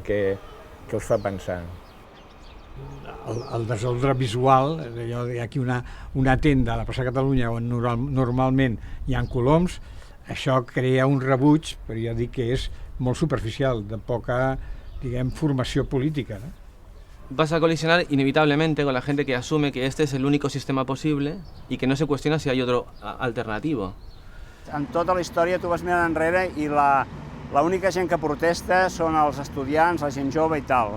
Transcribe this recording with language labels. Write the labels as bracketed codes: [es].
[ca] Què us fa pensar? El desordre visual, hi ha aquí una tenda a la plaça de Catalunya on normalment hi ha coloms, això crea un rebuig, però ja dic que és molt superficial, de poca, formació política, no? [es] Vas a colisionar inevitablemente con la gente que asume que este es el único sistema posible y que no se cuestiona si hay otro alternativo. [ca] En tota la història tu vas mirant enrere i l'única gent que protesta són els estudiants, la gent jove i tal.